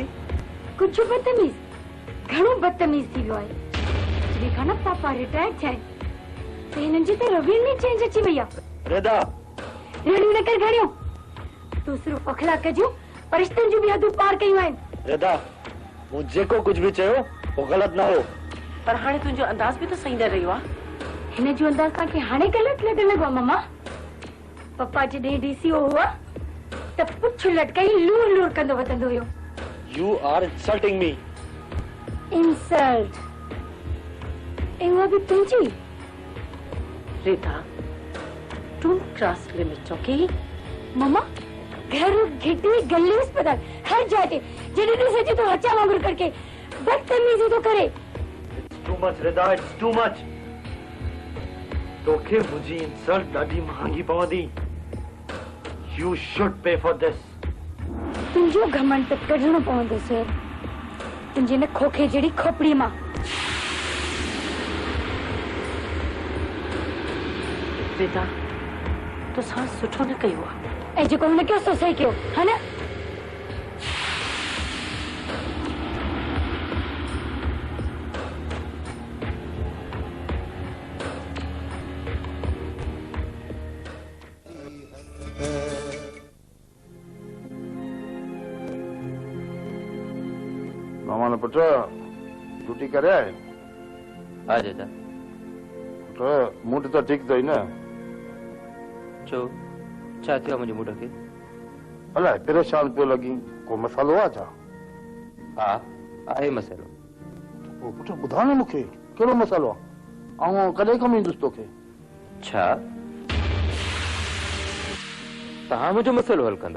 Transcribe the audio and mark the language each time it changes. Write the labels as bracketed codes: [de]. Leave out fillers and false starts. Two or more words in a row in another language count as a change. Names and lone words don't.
[sd] कुझु बदतमीज़? घणो बदतमीज़ थी वियो आहे। जेका न पापा रिटायर थिया आहिनि त हिननि जी त रवियल में चेंज अची वई आहे। रिदा रेडियो न कर घणियो, तूं सिर्फ़ु अखलाक जूं पर रिश्तनि जूं बि हदूं पार कयूं आहिनि। रिदा मूं जेको कुझु बि चयो वो गलत ना हो। पर हाणे तुंहिंजो अंदाज भी तो सही न रहियो आहे। हिन जो अंदाज तव्हांखे हाणे ग़लति लॻण लॻो मम्मा। पप्पा जॾहिं डीसीओ हुआ त पुछ लटकाई लूर लूर कंदो वधंदो हुयो। [en] You are insulting me. [sd] इंसल्ट ऐं उहा बि तुंहिंजी। [en] रिदा, don't cross limits, okay? [sd] मम्मा घर घिटी गली अस्पताल हर जगह जॾहिं ॾिसे तो हचा वांगुरु करके बदतमीजी तो करे। [en] It's too much, Rida. It's too much. [sd] तोखे मुझी इंसल्ट ॾाढी महांगी पवंदी। [en] You should pay for this. [sd] तुंहिंजो घमंड त कढणो पवंदो सर, तुंहिंजे न खोखे जहिड़ी खोपड़ी मां। रिदा, तो सां सुठो न कयो आहे। ऐं जेको हुन कयो सो सही कयो, हा न? मामा ने पुट ड्यूटी करे आए? हाँ चाचा। पुट मूड तो ठीक थई न? छो छा थियो मुंहिंजे मूड खे? अलाए परेशान पियो लगी, को मसालो आ छा? हा आहे मसइलो। ओ पुट ॿुधाए न मूंखे कहिड़ो मसालो आहे, ऐं कॾहिं कमु ईंदुसि तोखे? छा तव्हां मुंहिंजो मसइलो हल कंदव?